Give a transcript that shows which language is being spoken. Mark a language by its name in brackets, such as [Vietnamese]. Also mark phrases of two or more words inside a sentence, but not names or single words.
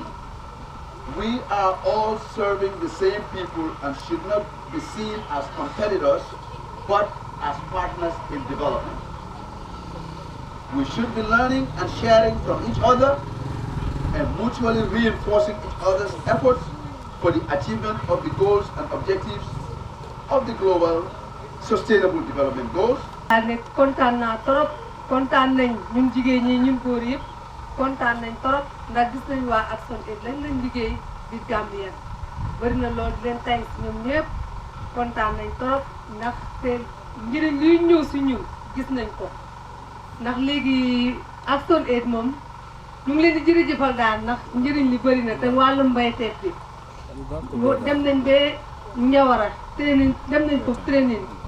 [English] We are all serving the same people and should not be seen as competitors, but as partners in development. We should be learning and sharing from each other and mutually reinforcing each other's efforts for the achievement of the goals and objectives of the global sustainable development goals. [Wolof] kontaan naa trop kontaan nañ ñun jigéen ñi ñun góor yëpp kontaan nañ trop ndax gis nañ waa ActionAid lañ liggéey biir Gambia bari na lool di leen thanks ñoom ñëpp kontaan nañ trop ndax te njëriñ luy ñëw si ñun gis nañ ko ndax léegi ActionAid moom ñu ngi leen di jërëjëfal daal ndax njëriñ li bari na te wàllu mbayteef bi dem nañ ba Njawara training dem nañ foofu training